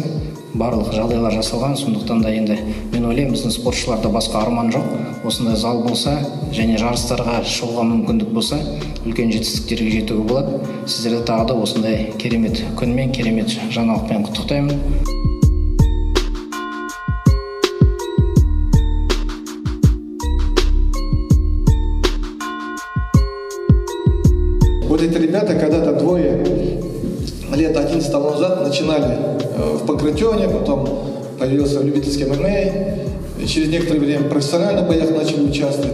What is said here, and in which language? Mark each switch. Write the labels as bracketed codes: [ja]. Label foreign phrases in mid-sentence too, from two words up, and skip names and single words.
[kk] Барлық жағдайлар жасалған, сондықтан да енді мен ойлаймын, біздің спортшыларда басқа арман жоқ. Осындай зал болса және жарыстарға шығуға мүмкіндік болса, үлкен жетістіктерге жетуге болады. Сіздерді тағы да осындай керемет күнмен, керемет жаңалықпен құттықтаймын. [ru] Вот эти ребята когда-то 2 лет 11 тому назад начинали в панкратионе, потом появился в любительском ММА, и через некоторое время в профессиональных боях начали участвовать.